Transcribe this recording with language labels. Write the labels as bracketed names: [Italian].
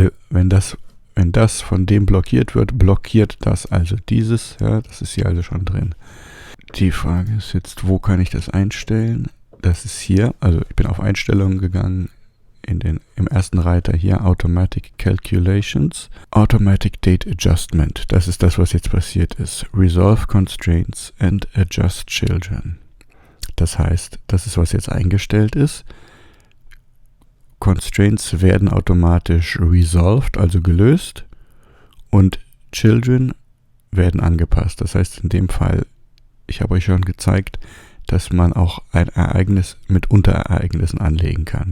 [German] Wenn das von dem blockiert wird, blockiert das also dieses, ja, das ist hier also schon drin. Die Frage ist jetzt, wo kann ich das einstellen? Das ist hier, also ich bin auf Einstellungen gegangen, im ersten Reiter hier [English] Automatic Calculations, Automatic Date Adjustment. [German] Das ist das, was jetzt passiert ist. [English] Resolve Constraints and Adjust Children. [German] Das heißt, das ist, was jetzt eingestellt ist. Constraints werden automatisch resolved, also gelöst, und Children werden angepasst. Das heißt, in dem Fall, ich habe euch schon gezeigt, dass man auch ein Ereignis mit Unterereignissen anlegen kann.